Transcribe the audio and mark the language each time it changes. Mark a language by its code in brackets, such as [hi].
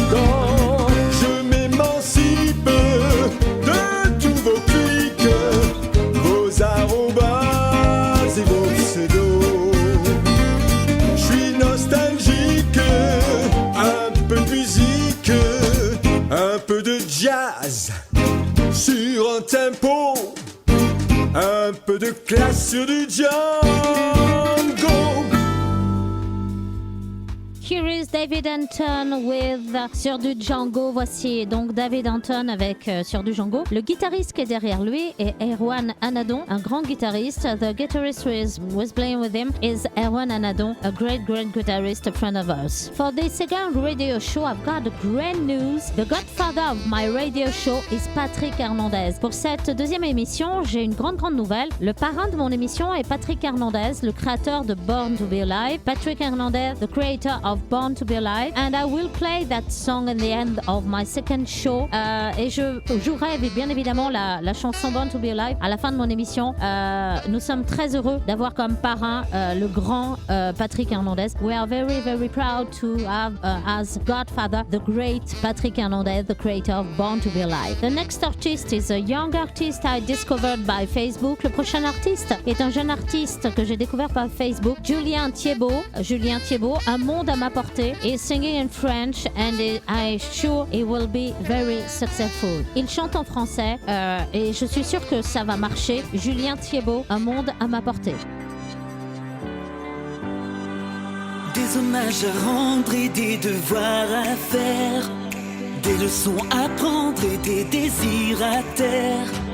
[fr] Quand je m'émancipe de tous vos clics, vos arrobas et vos pseudos, je suis nostalgique, un peu de musique, un peu de jazz sur un tempo, un peu de classe sur du Django. [en] Here is David Anton with Sur du Django. [fr] Voici donc David Anton avec Sur du Django. Le guitariste qui est derrière lui est Erwan Anadon, un grand guitariste. [en] The guitarist who was playing with him is Erwan Anadon, a great guitarist, a friend of ours. For the second radio show, I've got great news. The godfather of my radio show is Patrick Hernandez. [fr] Pour cette deuxième émission, j'ai une grande nouvelle. Le parrain de mon émission est Patrick Hernandez, le créateur de Born to Be Alive. [en] Patrick Hernandez, the creator of Born to Be Alive, and I will play that song at the end of my second show. [fr] Et je jouerai bien évidemment la chanson Born to Be Alive à la fin de mon émission. Nous sommes très heureux d'avoir comme parrain le grand Patrick Hernandez. [en] We are very proud to have as godfather the great Patrick Hernandez, the creator of Born to Be Alive. The next artist is a young artist I discovered by Facebook. [fr] Le prochain artiste est un jeune artiste que j'ai découvert par Facebook, Julien Thiebaud. Julien Thiebaud, Un monde à ma portée. [en] He's singing in French and I'm sure he will be very successful. [fr] Il chante en français et je suis sûre que ça va marcher. Julien Thiebaud, Un monde à ma portée. Des hommages à rendre et des devoirs à faire, des leçons à prendre et des désirs à taire.